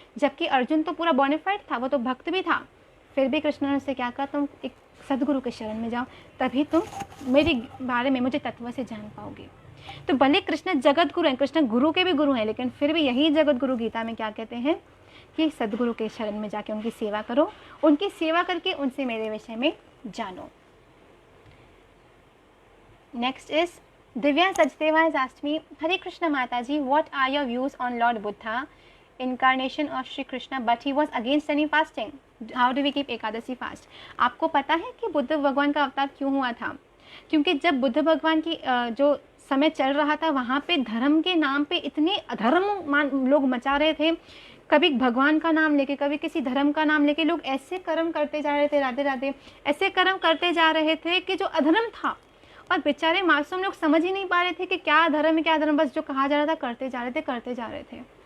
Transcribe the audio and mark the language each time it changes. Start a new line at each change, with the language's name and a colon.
Hindi: जबकि अर्जुन तो पूरा बोनाफाइड था, वो तो भक्त भी था, फिर भी कृष्ण ने उससे क्या कहा, तुम एक सदगुरु के शरण में जाओ, तभी तुम मेरे बारे में, मुझे तत्व से जान पाओगे। तो भले कृष्ण जगत गुरु हैं, कृष्ण गुरु के भी गुरु हैं, लेकिन फिर भी यही जगत गुरु गीता में क्या कहते हैं कि सदगुरु के शरण में जाके उनकी सेवा करो, उनकी सेवा करके उनसे मेरे विषय में जानो।
English: Next is Divya Sachdeva has asked me, Hare Krishna Mataji, what are your views on Lord Buddha, incarnation of Shri Krishna, but he was against any fasting? How do we keep Ekadashi fast?
Hindi: आपको पता है कि बुद्ध भगवान का अवतार क्यों हुआ था? क्योंकि जब बुद्ध भगवान की जो समय चल रहा था, वहाँ पे धर्म के नाम पे इतने अधर्म लोग मचा रहे थे, कभी भगवान का नाम लेके, कभी किसी धर्म का नाम लेके लोग ऐसे कर्म करते जा रहे थे, राधे राधे, ऐसे कर्म करते जा रहे थे कि जो अधर्म था, और बेचारे मासूम लोग समझ ही नहीं पा रहे थे कि क्या धर्म है क्या धर्म, बस जो कहा जा रहा था करते जा रहे थे।